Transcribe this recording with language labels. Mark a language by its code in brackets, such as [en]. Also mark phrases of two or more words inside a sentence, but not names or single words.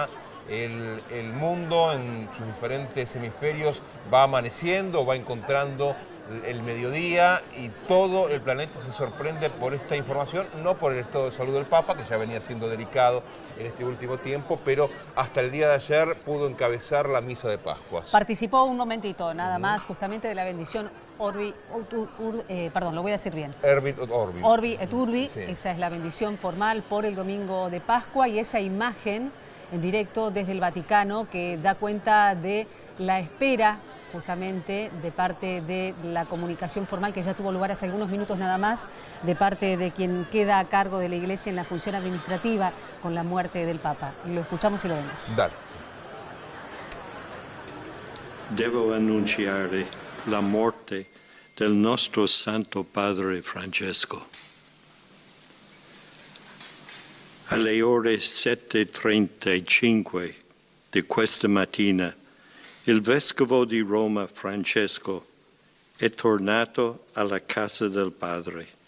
[es] El mundo en sus diferentes hemisferios va amaneciendo, va encontrando el mediodía, y todo el planeta se sorprende por esta información, no por el estado de salud del Papa, que ya venía siendo delicado en este último tiempo, pero hasta el día de ayer pudo encabezar la misa de Pascuas. Participó un momentito, nada más, justamente de la bendición Orbi, perdón, lo voy a decir bien. [la] Herbit et Orbi. Orbi et Urbi, [es] sí. Esa es la bendición formal por el domingo de Pascua, y esa imagen en directo desde el Vaticano, que da cuenta de la espera justamente de parte de la comunicación formal que ya tuvo lugar hace algunos minutos nada más, de parte de quien queda a cargo de la Iglesia en la función administrativa con la muerte del Papa. Lo escuchamos y lo vemos. Dale. [it] Devo annunciare la morte del nostro Santo Padre Francesco. Alle ore 7:35 di questa mattina, il Vescovo di Roma Francesco è tornato alla casa del Padre.